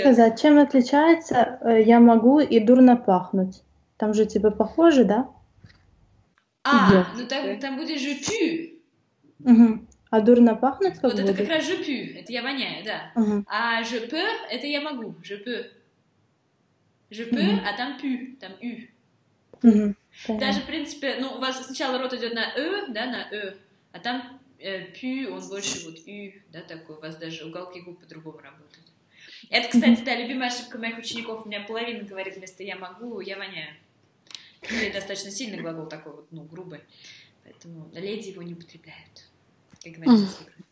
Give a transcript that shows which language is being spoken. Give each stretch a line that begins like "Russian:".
Russian: сказать, чем отличается «я могу» и «дурно пахнуть»? Там же типа похоже, да? Ну там будет je pue. Угу. А «дурно пахнуть» как Вот будет? это как раз je pue. Это я воняю, да. Угу. А je peux, это я могу.
French: Je peux.
Russian: Je peux, а там pue, там u. Угу. Даже, в принципе, ну, у вас сначала рот идет на да, на а там пю, он больше вот да, такой, у вас даже уголки губ по-другому работают. Это, кстати, да, любимая ошибка моих учеников, у меня половина говорит вместо «я могу», «я воняю». Или достаточно сильный глагол такой вот, ну, грубый, поэтому леди его не употребляют, как говорится.